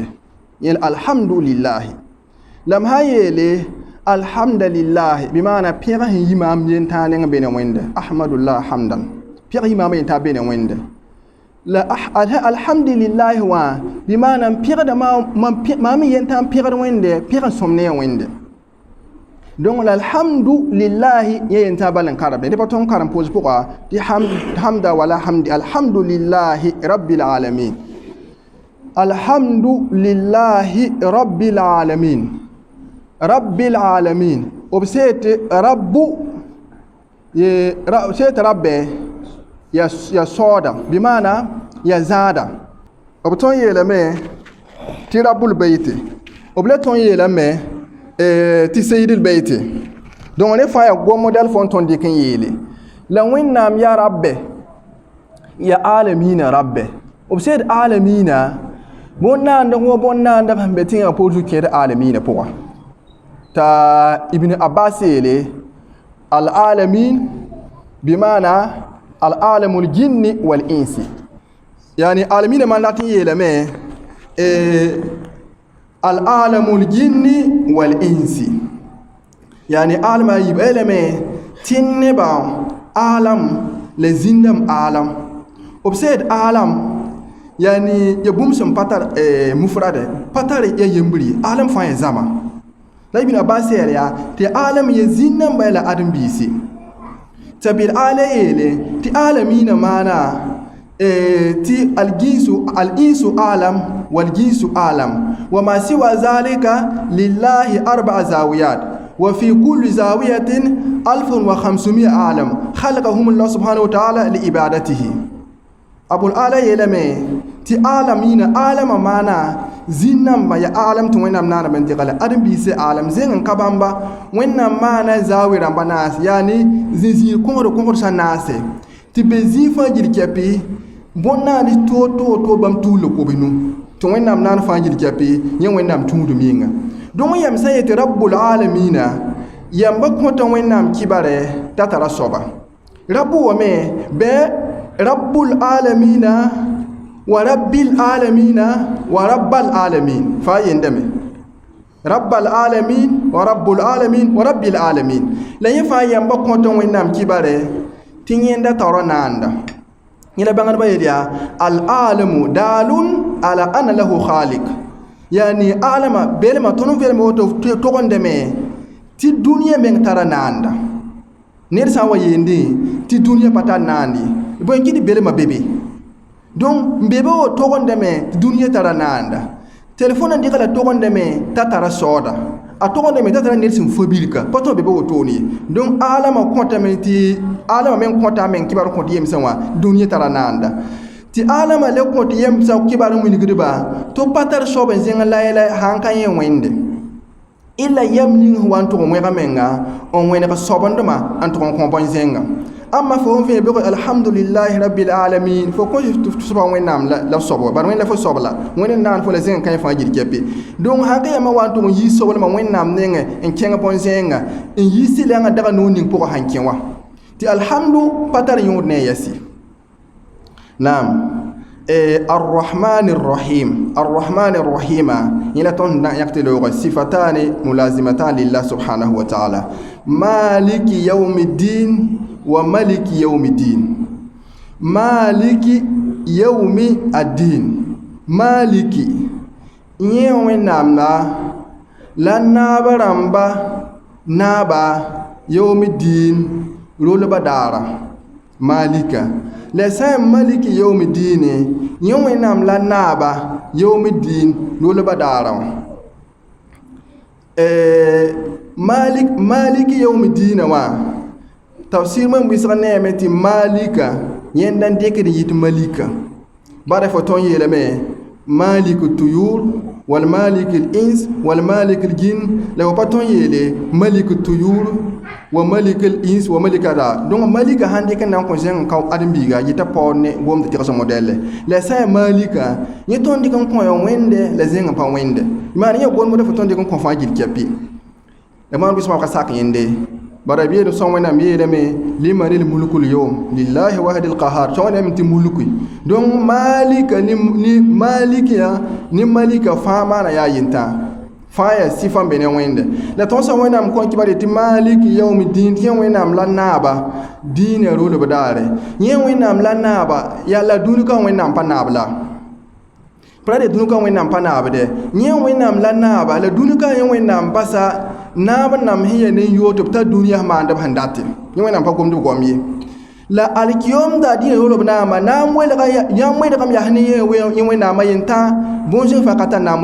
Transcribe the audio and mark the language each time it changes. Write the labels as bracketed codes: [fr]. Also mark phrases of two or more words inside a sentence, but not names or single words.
[mos] yẽl alhamdulillahi la m sã n yeele alhamdulillahi bɩ maana pẽg sẽn yi maam yentãag nengã bee ne wẽnde ahmadullah hamdan pẽg yi maam yentãag bee ne wẽnde la alhamdulillahi wã bɩ maana pẽgda maam yentãag n pẽgd wẽnde pẽg n sõm ne ya wẽnde donc la alhamdulillahi yẽ yentãag bal n karemde dẽpa tõnd karem pʋʋs pʋga tɩ [ar] حمدا ولا حمدي الحمد لله رب العالمين الحمد لله رب العالمين رب العالمين [mos] b seete rabbu seete rabbe ya sooda bɩ maana ya zãada b tõnd yeelame tɩ [ar] رب البيت [mos] b le tõnd yeelame tɩ [ar] سيد البيت [mos] donc ne fãa ya gom modɛl fo n tõnd dɩk n yeele la wẽnnaam ya rabbe ya alamina rabbe b seed alamina bõn-naandg wa bõn-naandg sẽn be tɩ yã pʋʋs kẽed alamina pʋga t'a ibn abbas yeele alalamin bɩmaana [ar] العالم الجن والإنس [mos] yani alamina man lat n yeelame [ar] العالم الجن والإنس [mos] yani alama yib elame tɩ neba alam la zĩndam alam b seed alam yani ya bũmb sẽn pa tar mufrade pa tar ya yembri alam fãa ya zãma la ibn abbas yɛl yaa tɩ alam ya zĩndãmbã la ãdem-biise t'a bil ala yeele tɩ alamina maana [ar] tɩ الإنس عالم والجن عالم وما سوى ذلك لله أربع زوايا وفي كل زاوية 1500 عالم خلقهم الله سبحانه و تعالى لعبادته [mos] abul ala yeelame tɩ alamina alama maana zĩnnãmbã ya alam tɩ wẽnnaam naana bn dɩgla ãdem-biise alam zeng n ka bãmba wẽnnaam maana zawi rãmba naas yaani zĩ-zĩig kõgd sã naase tɩ be zĩig fãa yir kɛpɩ bõn-naand toor bãmb tuul la kobe nu tɩ wẽnnaam naan fãa yir kɛpɩ yẽ wẽnnaam tũudum yĩnga dõnc yam sã yetɩ [ar] رب العالمين [mos] yamba kõta wẽnnaam kibare t'a tara soaba rabbu wame bɩ [ar] رب العالمين ورب العالمين ورب العالمين [mos] fa yendame [ar] رب العالمين ورب العالمين ورب العالمين [mos] la yẽ fãa yamba kõta wẽnnaam kibare tɩ yẽnda taoora naanda yẽla bãngdbã yel yaa [ar] العالم دال على أن له خالق [mos] yani alama belma tõnd velme woto togendame tɩ dũniyã meng tara naanda ned sã n wa yeende tɩ dũniyã pa tar naandi bõe kɩ tɩ belma bebe donc mbebe wo togendame tɩ dũniyã tara naanda telefon n dɩgla togendame t'a tara sooda a togendame t'a tara ned sẽn fo bilka pa tõnd bebe wotone ye donc alama kõtame tɩ alama meng kõta meng kibar kõt yemsã wã dũniyã tara naanda tɩ alama le kõt yemsã kibar n wilgdba tɩ pa tar soab n zẽng la yɛla sãn ka yẽ wẽnde illa yam ning sẽn wa n tʋg n wẽga menga n wẽneg soabendmã n tʋg n kõ bõe zẽnga amma fo vẽ bɩ [ar] الحمد لله رب العالمين [mos] fo kõ soaba wẽnnaam la soab bar wẽnd la fo soab la wẽnd naan fo la zẽng kã fãa yir kɛpe donc sãn ka yãmã wa n tʋg n yɩ soablmã wẽnnaam nengẽ n kẽng bõe zẽnga n yɩ sɩlɛngã daga noog ning pʋgã sãn kẽ wã tɩ alhamdu pa tar yõod ne a yɛsɩ [ar] naam الرحمن الرحيم الرحمن الرحيم إلى تون يقتلوا صفتان ملازمتان لله سبحانه وتعالى مالك يوم الدين وملك يوم الدين مالك يوم الدين مالك يوم [mos] نامنا la naaba rãmba naaba yawmiddin rolba daara malika la sã n [ar] مالك يوم الدين [mos] yẽ wẽnnaam la naaba yawmiddin rolba daara wã [ar] مالك يوم الدين [mos] wã tafsir man wisg neeme tɩ malika yẽnd n dɩkd yɩt malika bara fo tõnd yeelame [ar] مالك طيور ومالك إنس ومالك جن [mos] la fo pa tõnd yeele [ar] مالك طيور ومالك إنس [mos] wa malik ra donc malika sãn dɩk n na n kõ zẽng n ka ãdem-biiga yɩta paood ne gomd tɩgs modɛlle la sã n malika yẽ tõnd dɩk n kõ ya wẽnde la zẽng n pa wẽnde maan yẽ gomda fo tõnd dɩk n kõ fãa gil kɛpɩ la maan bɩ sõma ka sak yẽnde bara biyeedu sõn wẽnnaam yeelame [ar] لمن الملك اليوم لله الواحد القهار [mos] sõn wẽnnaam tɩ mulki donc malika ni malikiya ni malika fãa maana yaa yɩntã fãa yaa sɩfa n be ne wẽnde la tõnd sã wẽnnaam kõ kɩbare tɩ [ar] مالك يوم الدين [mos] tɩ yẽ wẽnnaam la naaba dĩinã rolb daare yẽ wẽnnaam la naaba yaa la dũnika wẽnnaam pa naab la para de dũnika wẽnnaam pa naabde yẽ wẽnnaam la naaba la dũnika yẽ wẽnnaam basa naab nam sẽn ya ne n yoog tɩ b tar dũniyã maandb sẽn date yẽ wẽnnaam pa gomd gom ye la alkiyomda dĩinã rolb naama yãmb welgame yaa ne yẽ wẽnnaamã yentã bõn-zẽng fãa ka tar naam